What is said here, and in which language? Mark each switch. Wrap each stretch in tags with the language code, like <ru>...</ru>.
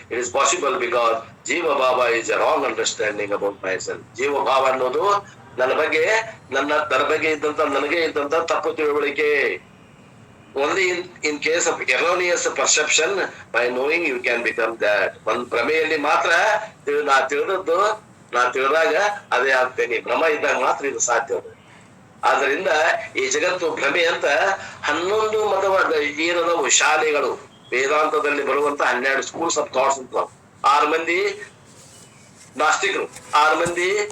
<en>It is possible because Jiva Bhava is a wrong understanding about myself.</en> <kn>Jiva Bhava ಅನ್ನೋದು ನನ್ನ ಬಗ್ಗೆ ಇದ್ದಂತ ನನಗೆ ಇದ್ದಂತ ತಪ್ಪು ತಿಳುವಳಿಕೆ.</kn> <en>Only in case of erroneous perception, by knowing you can become that.</en> <kn>ಒಂದು ಭ್ರಮೆಯಲ್ಲಿ ಮಾತ್ರ ನಾ ತಿಳಿದಾಗ ಅದೇ ಆಗ್ತೇನೆ. ಭ್ರಮ ಇದ್ದಾಗ ಮಾತ್ರ ಇದು ಸಾಧ್ಯ. ಆದ್ರಿಂದ ಈ ಜಗತ್ತು ಭ್ರಮೆ ಅಂತ 11 ಮತವಾದ ಏನದವು ಶಾಲೆಗಳು ವೇದಾಂತದಲ್ಲಿ ಬರುವಂತ 12</kn> <en>schools of thoughts</en> <kn>ಅಂತ. 6 ಮಂದಿ ನಾಸ್ತಿಕರು, 6 ಮಂದಿ</kn>